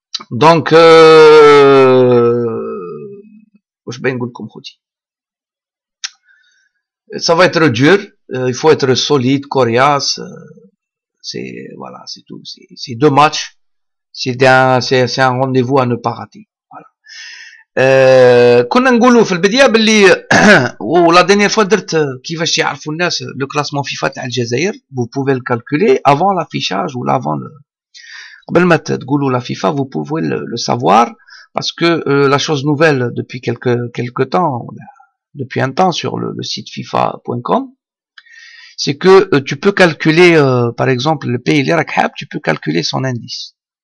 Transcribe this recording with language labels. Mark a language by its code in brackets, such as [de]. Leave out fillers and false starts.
[fr] Donc, ça va être dur, il faut être solide, coriace, voilà, c'est tout. C'est 2 matchs. C'est un rendez-vous à ne pas rater. Voilà. [ar] كنا نقولوا في البداية باللي ولا [fr] dernière fois [ar] درت كيفاش يعرفوا الناس لو كلاسمون فيفا تاع الجزائر. [fr] Vous pouvez le calculer avant l'affichage ou avant le [ar] قبل ما تقولوا [fr] la FIFA, vous pouvez le savoir parce que la chose nouvelle depuis quelque temps, depuis un temps sur le site FIFA.com, c'est que tu peux calculer par exemple le pays [ar] اللي راك حاب, [fr] tu peux calculer son indice.